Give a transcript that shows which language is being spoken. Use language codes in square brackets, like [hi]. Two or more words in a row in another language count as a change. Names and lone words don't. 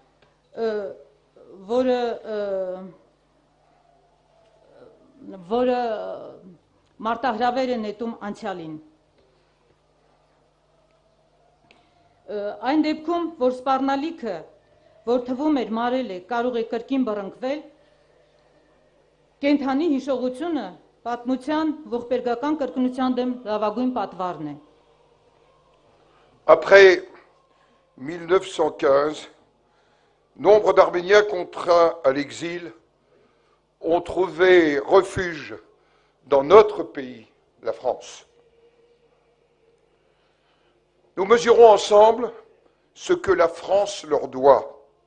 [hy] որը մարտահրավեր է նետում անցյալին։ Այն դեպքում, որ սպառնալիքը, որ թվում էր մարել է, կարող է կրկին բռնկվել, կենդանի հիշողությունը պատմության ողբերգական կրկնության դեմ լավագույն պատվարն է։ [fr] Après 1915, nombre d'Arméniens contraints à l'exil ont trouvé refuge dans notre pays, la France. Nous mesurons ensemble ce que la France leur doit.